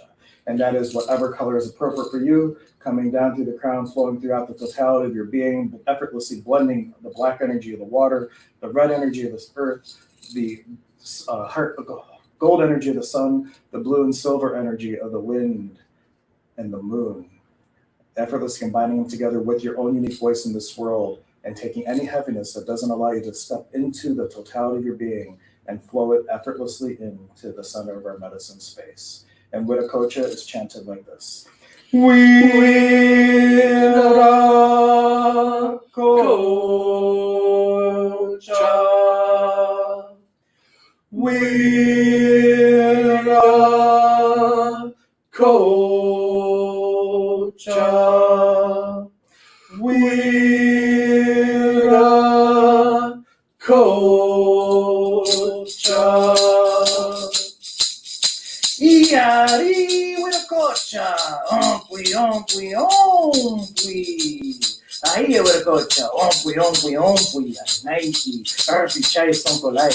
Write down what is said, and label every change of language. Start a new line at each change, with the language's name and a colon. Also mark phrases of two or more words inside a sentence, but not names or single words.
English: And that is whatever color is appropriate for you, coming down through the crown, flowing throughout the totality of your being, effortlessly blending the black energy of the water, the red energy of this earth, the gold energy of the sun, the blue and silver energy of the wind and the moon. Effortlessly combining them together with your own unique voice in this world, and taking any heaviness that doesn't allow you to step into the totality of your being and flow it effortlessly into the center of our medicine space. And Wiracocha is chanted like this. Wiracocha. Wiracocha. Wiracocha. Yari Wiracocha. Ompui, ompui, ompui. Ahí Wiracocha. Ompui, ompui, ompui. Nike. Earthy chai sonkolai.